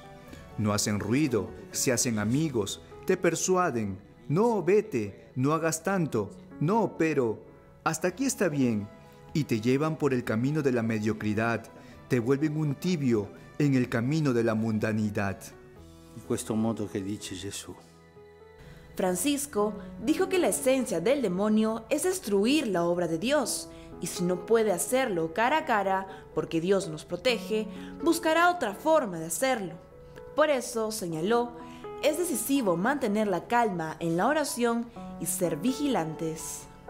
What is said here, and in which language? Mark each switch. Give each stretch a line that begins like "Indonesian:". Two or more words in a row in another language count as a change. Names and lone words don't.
Spanish: No hacen ruido, se hacen amigos, te persuaden. No, vete, no hagas tanto. No, pero, hasta aquí está bien. Y te llevan por el camino de la mediocridad, te vuelven un tibio en el camino de la mundanidad.
Italian: In questo modo che dice Gesù.
Spanish: Francisco dijo que la esencia del demonio es destruir la obra de Dios, y si no puede hacerlo cara a cara, porque Dios nos protege, buscará otra forma de hacerlo. Por eso, señaló, es decisivo mantener la calma en la oración y ser vigilantes.